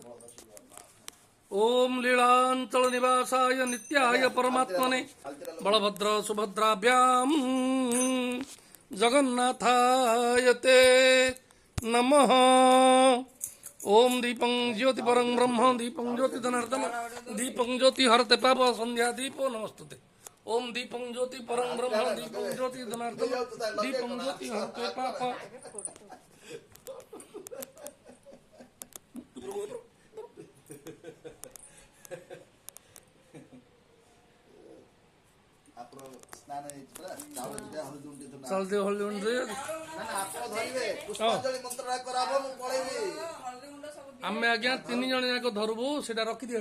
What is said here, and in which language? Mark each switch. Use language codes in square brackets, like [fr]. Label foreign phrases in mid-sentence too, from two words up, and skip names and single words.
[sa] ओम लीलांचल निवासाय नित्याय परमात्मने बलभद्र सुभद्राभ्याम जगन्नाथाय ते नमः। ओम दीपं ज्योति परं ब्रह्म दीपं ज्योति धनार्दन दीपं ज्योति हरते पाप संध्या दीपो नमस्तुते। ओम दीपं ज्योति परं ब्रह्म दीपं ज्योति धनार्दन दीपं ज्योति हरते पाप। [or] ଚାଲଦେବ ହଳଦୀ ଗୁଣ୍ଡ ଆମେ ଆଜ୍ଞା 3 ଜଣ ଯାକ ଧରବୁ ସେଟା ରଖିଦିଅ